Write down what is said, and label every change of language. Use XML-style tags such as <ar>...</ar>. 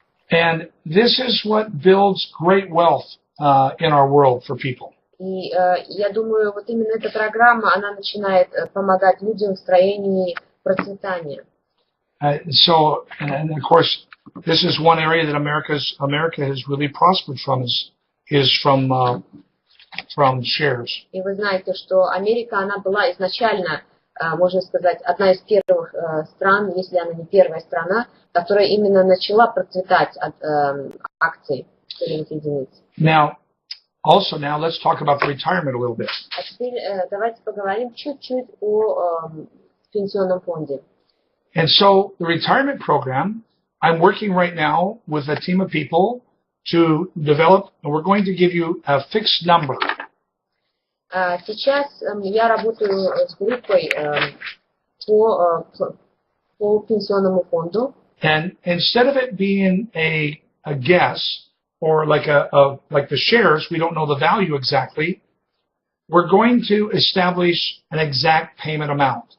<en>And this is what builds great wealth in our world for people.</en> <ru>И я думаю, вот именно эта программа, она начинает помогать людям в строении процветания.</ru> <en>So, and of course, this is one area that America has really prospered from is from shares.</en> <ru>И вы знаете, что Америка, она была изначально, можно сказать, одна из первых стран, если она не первая страна, которая именно начала процветать от акций долевых единиц.</ru> <en>Now, let's talk about the retirement a little bit.</en> <ru>А теперь давайте поговорим чуть-чуть о пенсионном фонде.</ru> <en>And so, the retirement program, I'm working right now with a team of people to develop, and we're going to give you a fixed number.</en> <ru>Сейчас я работаю с группой по пенсионному фонду.</ru> <en>And instead of it being a guess or like the shares, we don't know the value exactly. We're going to establish an exact payment amount.</en>